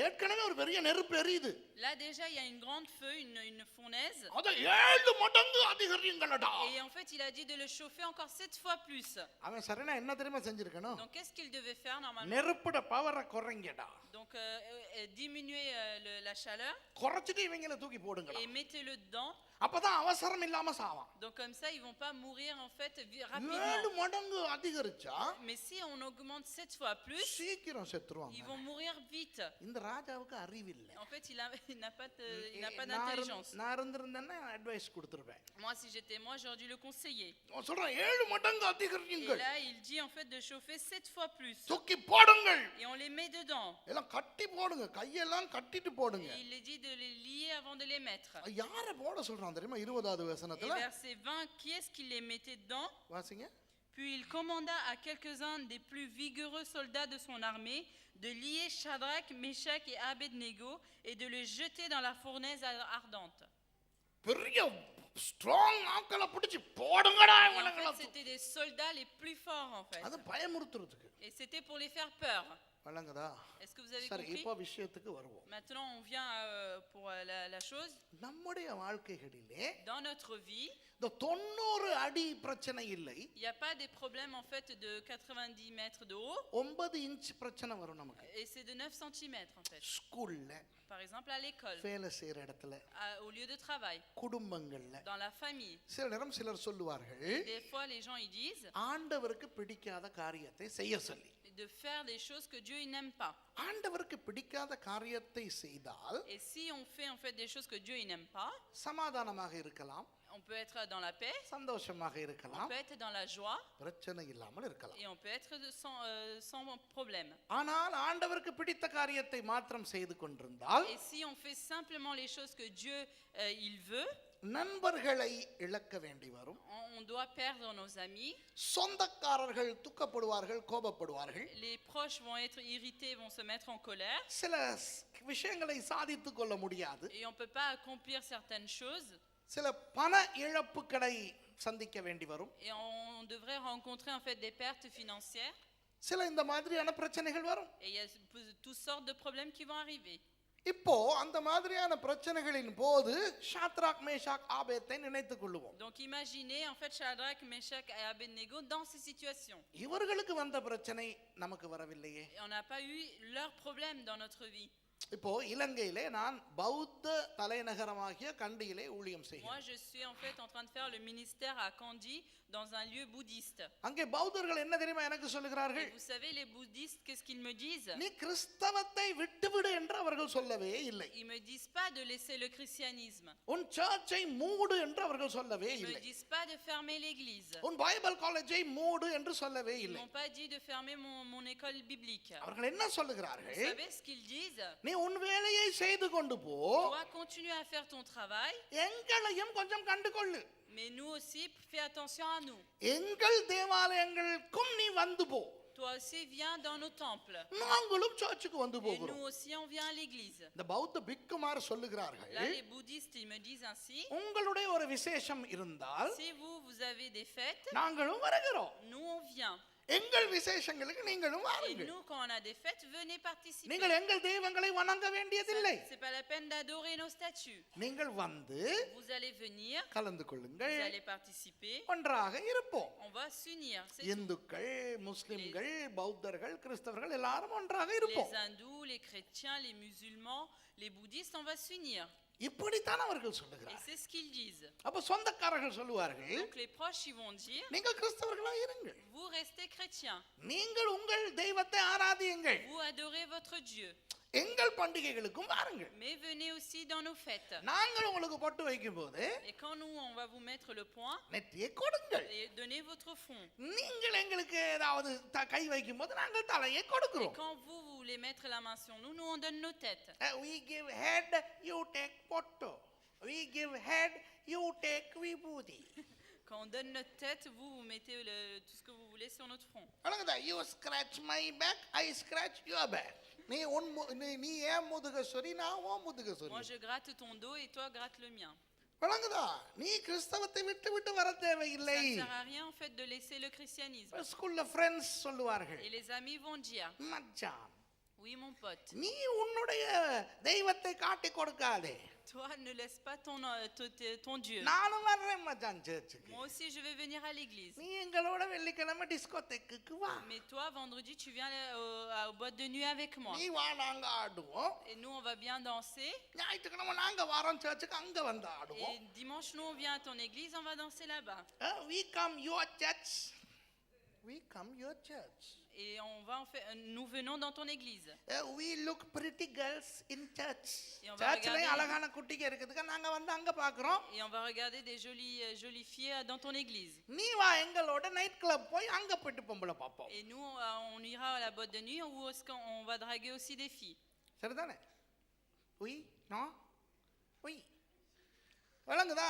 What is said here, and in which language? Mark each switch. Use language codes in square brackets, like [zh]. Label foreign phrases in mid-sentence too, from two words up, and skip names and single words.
[ta] ஏற்கனவே ஒரு பெரிய நெருப்பு எரியுது [fr] Là déjà, il y a une grande feu, une fournaise. [ta] அத 7 மடங்கு அதிகரிங்களடா [fr] Et en fait, il a dit de le chauffer encore 7 fois plus. [ta] அவன் சரினா என்ன தெரியுமா செஞ்சிருக்கணும் [fr] Donc qu'est-ce qu'il devait faire normalement? [ta] நெருப்புட பவரை குறைங்கடா [fr] Donc diminuer la chaleur [ta] குறைச்சிட்டு இவங்கள தூக்கி போடுங்கடா [fr] et mettez-le dedans. [ta] அப்பதான் அவசரம் இல்லாம சாவான் [fr] Donc comme ça, ils vont pas mourir en fait 7 rapidement. [ta] மடங்கு அதிகரிச்சா [fr] Mais si on augmente 7 fois plus, [ta] சீக்கிரம் [fr] ils [ta] செத்துருவாங்க [fr] vont mourir vite. [ta] இந்த ராஜாவுக்கு அறிவில்லை [fr] En fait, il n'a pas d'intelligence. [ta] நான் இருந்திருந்தேன்னா அட்வைஸ் கொடுத்துருவேன் [fr] Moi, si j'étais moi, j'aurais dû le conseiller. [ta] அவன் சொல்றான் 7 மடங்கு [fr] Et [ta] அதிகரியுங்கள் [fr] là, il dit en fait de chauffer 7 fois plus. [ta] தூக்கி போடுங்கள் [fr] Et on les met dedans. [ta] எல்லாம் கட்டி போடுங்க கையெல்லாம் கட்டிட்டு போடுங்க [fr] Et il est dit de les lier avant de les mettre. [ta] யார போட சொல்றான் தெரியுமா 20வது [fr] Et [ta] வசனத்துல [fr] verset 20, qui est-ce qui les mettait dedans? [ta] வாசிங்க [fr] Puis il commanda à quelques-uns des plus vigoureux soldats de son armée de lier Shadrach, Meshach et Abednego et de les jeter dans la fournaise ardente. [ta] பெரிய ஸ்ட்ராங் ஆக்களை பிடிச்சு போடுங்கடா [fr] Et en [ta] இவனுங்கள [fr] fait, c'était des soldats les plus forts en fait. [ta] அது பயமுறுத்துறதுக்கு [fr] Et c'était pour les faire peur. [ta] வழங்குதா [fr] Est-ce que vous avez [ta] சரி [fr] compris? [ta] இப்போ விஷயத்துக்கு வருவோம் [fr] Maintenant, on vient pour la chose. [ta] நம்முடைய வாழ்க்கைகளிலே [fr] Dans notre vie, [ta] இந்த 90 அடி பிரச்சனை இல்லை [fr] il n'y a pas des problèmes en fait de 90 mètres de haut. [ta] 9 இன்ச் பிரச்சனை வரும் நமக்கு [fr] Et c'est de 9 cm en fait. [ta] ஸ்கூல்ல [fr] Par exemple, à l'école, [ta] வேலை செய்யற இடத்துல [fr] au lieu de travail, [ta] குடும்பங்கள்ல [fr] dans la famille. [ta] சில நேரம் சிலர் சொல்லுவார்கள் [fr] Des fois, les gens ils disent [ta] ஆண்டவருக்கு பிடிக்காத காரியத்தை செய்ய சொல்லி [fr] de faire des choses que Dieu il n'aime pas. [ta] ஆண்டவருக்கு பிடிக்காத காரியத்தை செய்தால் [fr] Et si on fait en fait des choses que Dieu il n'aime pas, [ta] சமாதானமாக இருக்கலாம் [fr] on peut être dans la paix, [ta] சந்தோஷமாக [fr] on [ta] இருக்கலாம் [fr] peut être dans la joie [ta] பிரச்சனை இல்லாமல் இருக்கலாம் [fr] et on peut être sans problème. [ta] ஆனால் ஆண்டவருக்கு பிடித்த காரியத்தை மாத்திரம் செய்து கொண்டிருந்தால் [fr] Et si on fait simplement les choses que Dieu il veut, [ta] நண்பர்களை இழக்க வேண்டி வரும் [fr] on doit perdre nos amis. [ta] சொந்தக்காரர்கள் துக்கப்படுவார்கள் கோபப்படுவார்கள் [fr] Les proches vont être irrités, vont se mettre en colère. [ta] சில விஷயங்களை சாதித்துக் கொள்ள முடியாது [fr] Et on ne peut pas accomplir certaines choses. [ta] சில பண இழப்புகளை சந்திக்க வேண்டி வரும் [fr] Et on devrait rencontrer en fait des pertes financières. [ta] சில இந்த மாதிரியான பிரச்சனைகள் வரும் [fr] Et il y a toutes sortes de problèmes qui vont arriver. [ta] இப்போ அந்த மாதிரியான பிரச்சனைகளின் போது ஷாத்ராக் மேஷாக் ஆபேத்தை நினைத்துக் கொள்ளுவோம் [fr] Donc imaginez en fait Shadrach, Meshach et Abednego dans ces situations. [ta] இவர்களுக்கு வந்த பிரச்சனை நமக்கு வரவில்லையே [fr] Et on n'a pas eu leurs problèmes dans notre vie. [ta] இப்போ இலங்கையிலே நான் பௌத்த தலைநகரமாகிய கண்டியிலே ஊழியம் [fr] Moi, [ta] செய்கிறேன் [fr] je suis en fait en train de faire le ministère à Kandy dans un lieu bouddhiste. [ta] அங்கே பௌத்தர்கள் என்ன தெரியுமா எனக்கு சொல்லுகிறார்கள் [fr] Et vous savez, les bouddhistes, qu'est-ce qu'ils me disent? [ta] நீ கிறிஸ்தவத்தை விட்டுவிடு என்று அவர்கள் சொல்லவே இல்லை [fr] Ils me disent pas de laisser le christianisme. [ta] உன் சர்ச்சை மூடு என்று அவர்கள் சொல்லவே [fr] Ils me [ta] இல்லை [fr] disent pas de fermer l'église. [ta] உன் [en] Bible college [ta] மூடு என்று சொல்லவே [fr] Ils [ta] இல்லை [fr] m'ont pas dit de fermer mon école biblique. [ta] அவர்கள் என்ன [fr] Vous [ta] சொல்லுகிறார்கள் [fr] savez ce qu'ils disent? [ta] நீ உன் வேலையை செய்து கொண்டு போ [fr] Toi, continue à faire ton travail, [ta] எங்களையும் கொஞ்சம் கண்டு கொள்ளு [fr] mais nous aussi, fais attention à nous. [ta] எங்கள் தேவாலயங்களுக்கும் நீ வந்து போ [fr] Toi aussi, viens dans nos temples. [ta] நாங்களும் சர்ச்சுக்கு வந்து [fr] Et [ta] போகிறோம் [fr] nous aussi, on vient à l'église. [ta] இந்த பௌத்த பிக்குமார் சொல்லுகிறார்கள் [fr] Là, les bouddhistes, ils me disent ainsi. [ta] உங்களுடைய ஒரு விசேஷம் இருந்தால் [fr] Si vous avez des fêtes, [ta] நாங்களும் வருகிறோம் [fr] nous, on vient. [ta] எங்கள் விசேஷங்களுக்கு நீங்களும் [fr] Et [ta] வாருங்கள் [fr] nous, quand on a des fêtes, venez participer. [ta] நீங்கள் எங்கள் தெய்வங்களை வணங்க வேண்டியதில்லை [fr] C'est pas la peine d'adorer nos statues. [ta] நீங்கள் வந்து [fr] Vous allez venir, [ta] கலந்து கொள்ளுங்கள் [fr] vous allez participer, [ta] ஒன்றாக இருப்போம் [fr] on va s'unir. C'est tout. [ta] இந்துக்கள் முஸ்லிம்கள் பௌத்தர்கள் கிறிஸ்தவர்கள் எல்லாரும் ஒன்றாக இருப்போம் [fr] Les hindous, les chrétiens, les musulmans, les bouddhistes, on va s'unir. [ta] இப்படித்தான் அவர்கள் [fr] Et [ta] சொல்லுகிறார்கள். [fr] c'est ce qu'ils disent. [ta] அப்ப சொந்தக்காரர்கள் சொல்லுவார்கள், [fr] Donc les proches, ils vont dire, [ta] நீங்கள் கிறிஸ்தவர்களா இருங்கள், [fr] vous restez chrétiens, [ta] நீங்கள் உங்கள் தெய்வத்தை ஆராதியுங்கள், [fr] vous adorez votre Dieu, [ta] எங்கள் பண்டிகைகளுக்கும் வாருங்கள், [fr] mais venez aussi dans nos fêtes. [ta] நாங்கள் உங்களுக்கு பொட்டு வைக்கும் போது [fr] Et quand nous, on va vous mettre le point, [ta] நெற்றியை கொடுங்கள், [fr] et donnez votre front. [ta] நீங்கள் எங்களுக்கு ஏதாவது கை வைக்கும் போது நாங்கள் தலையை [fr] Et [ta] கொடுக்கிறோம். [fr] quand vous voulez mettre la main sur nous, nous on donne nos têtes. [en] We give head, you take photo. We give head, you take vibhuti. [fr] Quand on donne notre tête, vous, vous mettez tout ce que vous voulez sur notre front. [en] அழகுதா, you scratch my back, I scratch your back. [ta] நீ ஏன் முதுக சொரி, நான் ஓ முதுக [fr] Moi, [ta] சொரி. [fr] je gratte ton dos et toi, gratte le mien. [ta] வழங்குதா, நீ கிறிஸ்தவத்தை விட்டு விட்டு வர [fr] Ça [ta] தேவையில்லை. [fr] ne sert à rien, en fait, de laisser le christianisme. [en] school friends [ta] சொல்லுவார்கள், [fr] Et les amis vont dire, [ta] மச்சான், [fr] oui, mon pote, [ta] நீ உன்னுடைய தெய்வத்தை காட்டி கொடுக்காதே, [fr] toi, ne laisse pas ton Dieu. [ta] நானும் வர்றேன் மச்சான் சர்ச்சுக்கு, [fr] Moi aussi, je vais venir à l'église. [ta] நீ எங்களோட வெள்ளிக்கிழமை டிஸ்கோதெக்குக்கு வா, [fr] Mais toi, vendredi, tu viens aux boîtes de nuit avec moi. [ta] நீ வா, நாங்க ஆடுவோம். [fr] Et nous, on va bien danser. [ta] ஞாயிற்றுக்கிழமை நாங்க வரோம் சர்ச்சுக்கு, அங்க வந்து ஆடுவோம். [fr] Et dimanche, nous, on vient à ton église, on va danser là-bas. [en] We come your church. We come your church. [fr] Et nous venons dans ton église. [en] We look pretty girls in church. [fr] Et on va [ta] சர்ச்சிலே [fr] regarder- [ta] அழகான குட்டிங்க இருக்குதுங்க, நாங்க வந்து அங்க பாக்குறோம். [fr] Et on va regarder des jolies filles dans ton église. [ta] நீ வா எங்களோட [en] night club [ta] போய் அங்க போயிட்டு பொம்பளை பாப்போம். [fr] Et nous, on ira à la boîte de nuit où est-ce qu'on va draguer aussi des filles. [ta] சரிதானே? [fr] Oui, non? Oui. [ta] வழங்குதா?